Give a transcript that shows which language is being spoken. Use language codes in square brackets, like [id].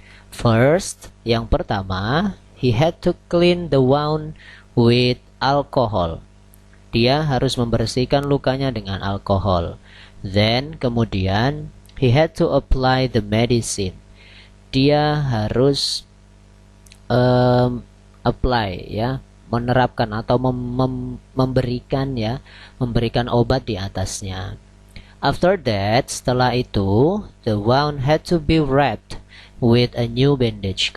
[en] First, [id] yang pertama, [en] he had to clean the wound with alcohol. [id] Dia harus membersihkan lukanya dengan alkohol. [en] Then, [id] kemudian, [en] he had to apply the medicine. [id] Dia harus apply ya, menerapkan atau memberikan ya, memberikan obat di atasnya. [en] After that, [id] setelah itu, [en] the wound had to be wrapped with a new bandage.